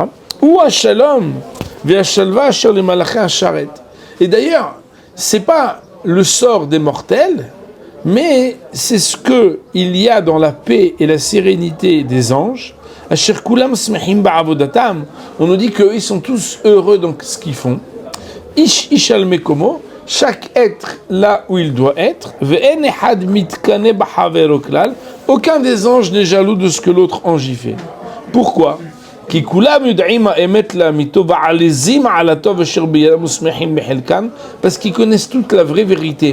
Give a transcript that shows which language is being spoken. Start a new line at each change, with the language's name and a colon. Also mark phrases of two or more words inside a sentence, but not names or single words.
Hebrew: ושלום,
French: et d'ailleurs, c'est pas le sort des mortels, mais c'est ce que il y a dans la paix et la sérénité des anges. On nous dit qu'eux sont tous heureux dans ce qu'ils font.
Hebrew: איש איש על מקומו.
French: Chaque être là où il doit être. Aucun des anges n'est jaloux de ce que l'autre ange y fait. Pourquoi? Parce qu'ils connaissent toute la vraie vérité.